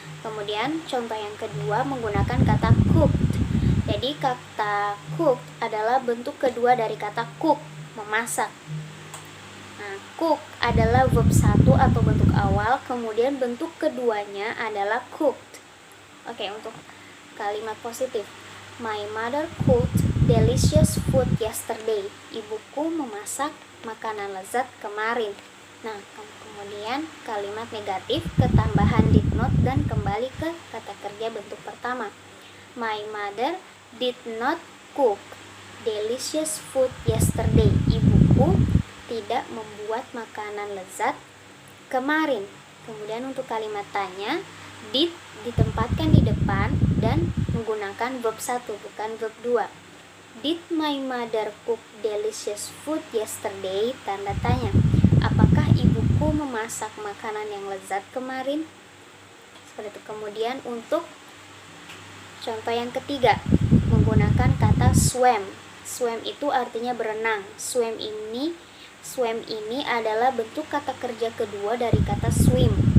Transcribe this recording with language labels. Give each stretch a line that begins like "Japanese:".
Indonesian: Kemudian contoh yang kedua menggunakan kata cooked. Jadi kata cooked adalah bentuk kedua dari kata cook, memasak. Nah, cook adalah verb 1 atau bentuk awal, kemudian bentuk keduanya adalah cooked. Oke, untuk kalimat positif.
English: My mother cooked delicious food yesterday.
Indonesian: Ibuku memasak makanan lezat kemarin. Nah, kemudian kalimat negatif ketambahan
English: did not
Indonesian: dan kembali ke kata kerja bentuk pertama.
English: My mother did not cook delicious food yesterday.
Indonesian: Ibuku tidak membuat makanan lezat kemarin. Kemudian untuk kalimat tanya, did ditempatkan di depan dan menggunakan verb 1 bukan verb 2.
English: Did my mother cook delicious food yesterday?
Indonesian: Tanda tanya. Apakah ibuku memasak makanan yang lezat kemarin? Seperti itu. Kemudian untuk contoh yang ketiga menggunakan kata swam. Swam itu artinya berenang. Swam ini adalah bentuk kata kerja kedua dari kata swim.